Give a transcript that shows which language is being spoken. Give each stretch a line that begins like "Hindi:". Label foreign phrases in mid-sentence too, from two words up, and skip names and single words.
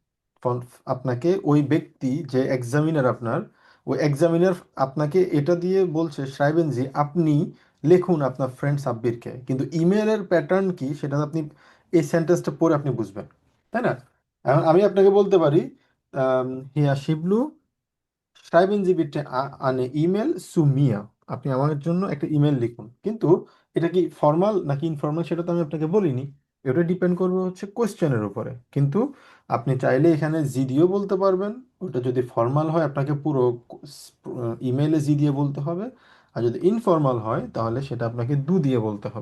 Bangla: আপনাকে ওই ব্যক্তি যে এক্সামিনার আপনার, ওই এক্সামিনার আপনাকে এটা দিয়ে বলছে
German: schreiben Sie
Bangla: আপনি লিখুন আপনার ফ্রেন্ড সাব্বিরকে, কিন্তু ইমেলের প্যাটার্ন কি সেটা আপনি এই সেন্টেন্সটা পড়ে আপনি বুঝবেন, তাই না? এখন আমি আপনাকে বলতে পারি
German: হিয়া শিবলু schreiben Sie bitte eine E-Mail zu mir।
Bangla: আপনি আমার জন্য একটা ইমেল লিখুন, কিন্তু এটা কি ফর্মাল নাকি ইনফর্মাল সেটা তো আমি আপনাকে বলিনি। এটা ডিপেন্ড করবে হচ্ছে কোয়েশ্চেনের উপরে। কিন্তু আপনি চাইলে এখানে জি দিয়েও বলতে পারবেন। ওটা যদি ফর্মাল হয় আপনাকে পুরো ইমেইলে জি দিয়ে বলতে হবে। আর যদি ইনফর্মাল হয় তাহলে সেটা আপনাকে দু দিয়ে বলতে হবে।